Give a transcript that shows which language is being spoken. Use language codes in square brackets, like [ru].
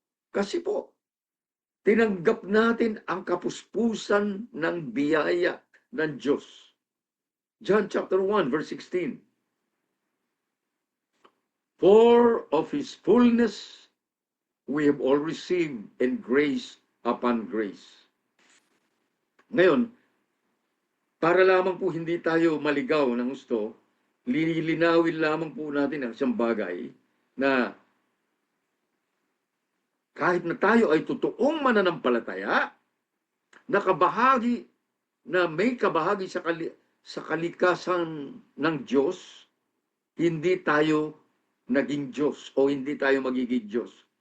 [tl] Kasi po, tinanggap natin ang kapuspusan ng biyaya ng Diyos. [en] John chapter 1 verse 16. For of His fullness we have all received, and grace upon grace. [tl] Ngayon, para lamang po hindi tayo maligaw ng gusto, lilinawin lamang po natin ang isang bagay na kahit na tayo ay totoong mananampalataya, nakabahagi na may kabahagi sa kalikasan ng Diyos, hindi tayo naging Diyos o hindi tayo magiging Diyos.